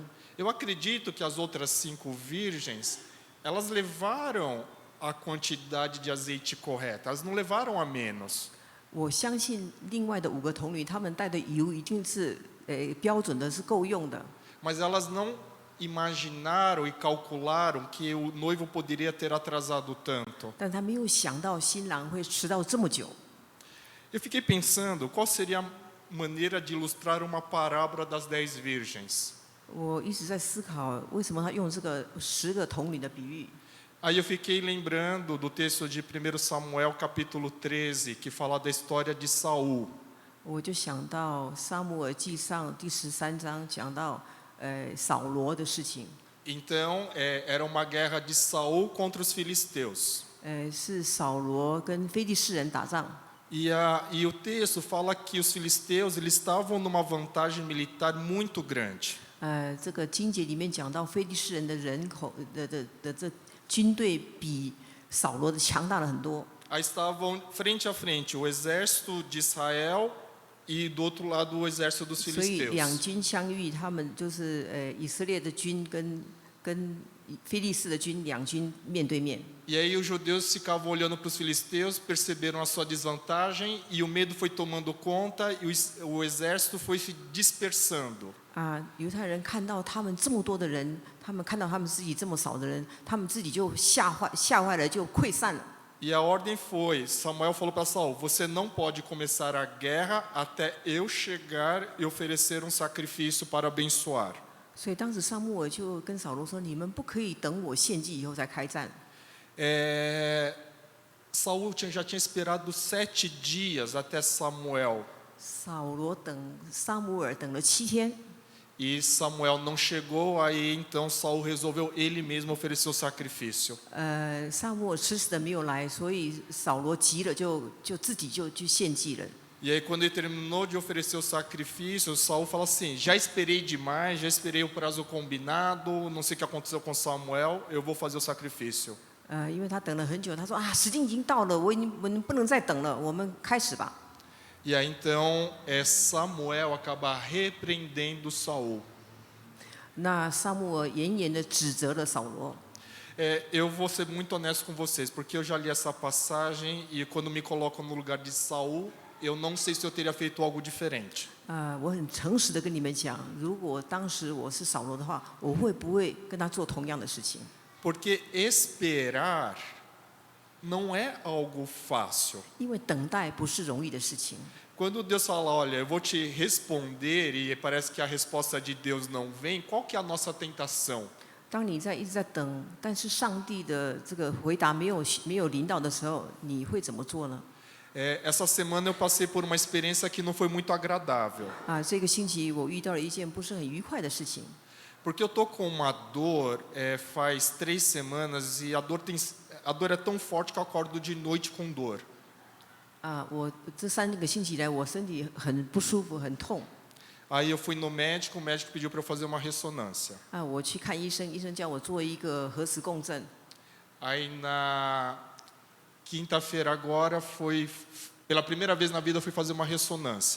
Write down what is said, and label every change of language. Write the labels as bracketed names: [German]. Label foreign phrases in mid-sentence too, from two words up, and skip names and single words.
[Portuguese] Eu acredito que as outras 5 virgens, elas levaram a quantidade de azeite correta, elas não levaram a menos. [Chinese] 我相信另外的5个童女，她们带的油一定是标准的，是够用的。 [Portuguese] Mas elas não imaginaram e calcularam que o noivo poderia ter atrasado tanto. [Chinese] 但她没有想到新郎会迟到这么久。 [Portuguese] Eu fiquei pensando qual seria a maneira de ilustrar uma parábola das 10 virgens. [Chinese] 我一直在思考，为什么他用这个10个童女的比喻。 [Portuguese] Aí eu fiquei lembrando do texto de 1 Samuel capítulo 13, que fala da história de Saul. [Chinese] 我就想到撒母耳记上第13章讲到扫罗的事情。 [Portuguese] Então, era uma guerra de Saul contra os filisteus. [Chinese] 是扫罗跟非利士人打仗。 [Portuguese] E o texto fala que os filisteus eles estavam numa vantagem militar muito grande. [Chinese] 这个经节里面讲到非利士人的人口的这军队比扫罗的强大了很多。 [Portuguese] Aí estavam frente a frente o exército de Israel e do outro lado o exército dos [Chinese] 所以 [Portuguese] filisteus. [Chinese] 两军相遇，他们就是以色列的军跟非利士的军两军面对面。 [Portuguese] E aí os judeus ficavam olhando para os filisteus, perceberam a sua desvantagem e o medo foi tomando conta e o exército foi se dispersando. [Chinese] 犹太人看到他们这么多的人，他们看到他们自己这么少的人，他们自己就吓坏了，就溃散了。 [Portuguese] E a ordem foi, Samuel falou para Saul, você não pode começar a guerra até eu chegar e oferecer um sacrifício para abençoar. [Chinese] 所以当时撒母耳就跟扫罗说：“你们不可以等我献祭以后再开战。” [Portuguese] Saul já tinha esperado 7 dias até Samuel. [Chinese] 扫罗等撒母耳等了7天。 [Portuguese] E Samuel não chegou, aí então Saul resolveu ele mesmo oferecer o sacrifício. [Chinese] 撒母耳迟迟的没有来，所以扫罗急了，就自己就去献祭了。 [Portuguese] E aí quando ele terminou de oferecer o sacrifício, Saul fala assim, já esperei demais, já esperei o prazo combinado, não sei o que aconteceu com Samuel, eu vou fazer o sacrifício. [Chinese] 因为他等了很久，他说时间已经到了，我们不能再等了，我们开始吧。 [Portuguese] E aí então Samuel acaba repreendendo Saul. [Chinese] 那撒母耳严严的指责了扫罗。 [Portuguese] Eu vou ser muito honesto com vocês, porque eu já li essa passagem e quando me coloco no lugar de Saul, eu não sei se eu teria feito algo diferente. [Chinese] 我很诚实的跟你们讲，如果当时我是扫罗的话，我会不会跟他做同样的事情？ [Portuguese] Porque esperar não é algo fácil. [Chinese] 因为等待不是容易的事情。 [Portuguese] Quando Deus fala, olha, eu vou te responder e parece que a resposta de Deus não vem, qual que é a nossa tentação? [Chinese] 当你一直在等，但是上帝的这个回答没有临到的时候，你会怎么做呢？ [Portuguese] Essa semana eu passei por uma experiência que não foi muito agradável. [Chinese] 这个星期我遇到了一件不是很愉快的事情。 [Portuguese] Porque eu tô com uma dor faz 3 semanas e a dor é tão forte que eu acordo de noite com dor. [Chinese] 我这3个星期来，我身体很不舒服，很痛。 [Portuguese] Aí eu fui no médico, o médico pediu para eu fazer uma ressonância. [Chinese] 我去看医生，医生叫我做一个核磁共振。 [Portuguese] Aí na quinta-feira agora pela primeira vez na vida eu fui fazer uma ressonância.